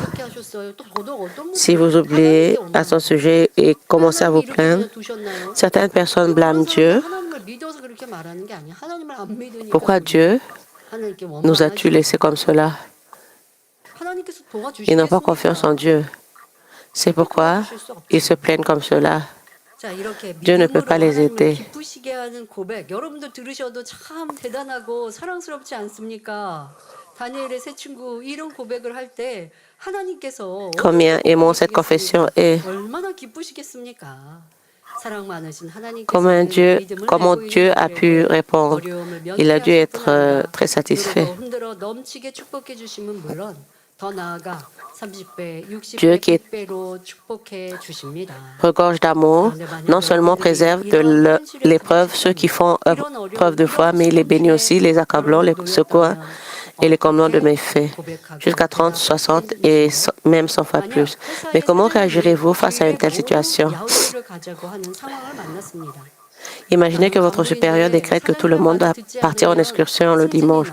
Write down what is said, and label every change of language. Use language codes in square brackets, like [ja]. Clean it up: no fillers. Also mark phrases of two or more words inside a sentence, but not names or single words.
[fr] Si vous oubliez à son sujet et commencez à vous plaindre, certaines personnes blâment Dieu. Pourquoi Dieu [ko] 하나님께 [fr] nous a-t-il laissés comme cela? [ko] 하나님께서 [fr] Ils n'ont pas confiance en Dieu. C'est pourquoi ils se plaignent comme cela. [ko] 자, 이렇게 [fr] Dieu ne peut [ko] 믿음으로 [fr] pas les [ko] 하나님을 [fr] aider. [ko] 기쁘시게 하는 고백, 여러분도 들으셔도 참 대단하고 사랑스럽지 않습니까? 다니엘의 세 친구 이런 고백을 할 때 하나님께서 [fr] Combien aimons cette confession et [ko] 얼마나 기쁘시겠습니까? 사랑 많으신 [fr] comment [ko] 하나님께서는 믿음을 내고 [fr] Dieu [ko] 있는 [fr] a pu [ko] 우리에게 [fr] répondre. [ko] 어려움을 [fr] Il a dû être [ko] 면케하실 [fr] très satisfait. [ko] 누르고 흔들어 넘치게 축복해 주시면 물론 더 나아가 30배, 60배, [fr] Dieu qui est [ko] 100배로 축복해 주십니다. [fr] regorge d'amour, non seulement préserve de l'épreuve ceux qui font preuve de foi, mais il les bénit aussi, les accablant, les secours et les comblant de méfaits, jusqu'à 30, 60 et même 100 fois plus. Mais comment réagirez-vous face à une telle situation? Imaginez que votre supérieur décrète que tout le monde doit partir en excursion le dimanche.